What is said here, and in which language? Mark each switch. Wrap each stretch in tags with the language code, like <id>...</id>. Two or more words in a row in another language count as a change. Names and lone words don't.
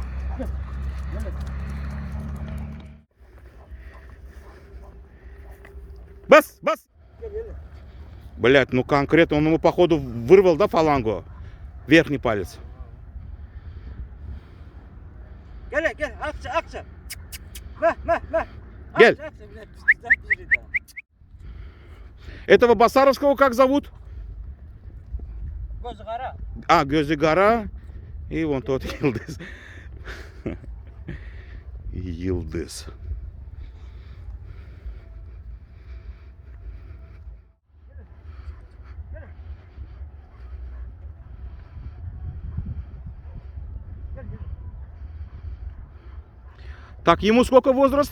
<ru>Бас, бас! Блять, ну конкретно он ему походу вырвал, да, фалангу? Верхний палец.</ru> <az>Gel gel akça. Meh. Gel. Akça,</az> <ru>блядь, пизда бежит, да. Этого Басаровского как зовут? Gözü-qara. А, Gözü-qara. И вон тот Йылдыз. Йылдыз. Так, ему сколько возраст?</ru>